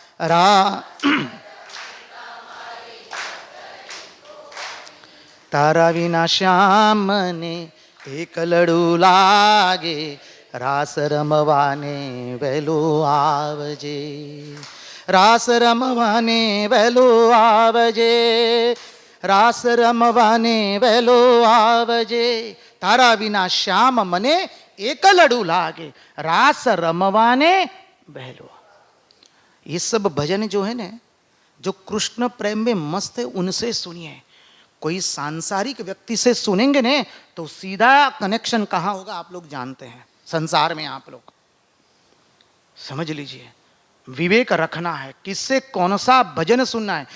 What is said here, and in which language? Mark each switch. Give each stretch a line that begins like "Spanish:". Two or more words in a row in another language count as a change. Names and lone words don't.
Gujarati: તારા વિના શ્યામને એક લડું લાગે, રાસ રમવાને વહેલો આવજે, રાસ રમવાને વહેલો આવજે, રાસ રમવાને વહેલો આવજે, તારા વિના શ્યામ મને એક લડૂ લાગે, રાસ રમવાને બહલો.
Hindi: ये सब भजन जो है ना, जो कृष्ण प्रेम में मस्त है, उनसे सुनिए. कोई सांसारिक व्यक्ति से सुनेंगे ने तो सीधा कनेक्शन कहाँ होगा आप लोग जानते हैं. संसार में आप लोग समझ लीजिए, विवेक रखना है, किससे कौन सा भजन सुनना है.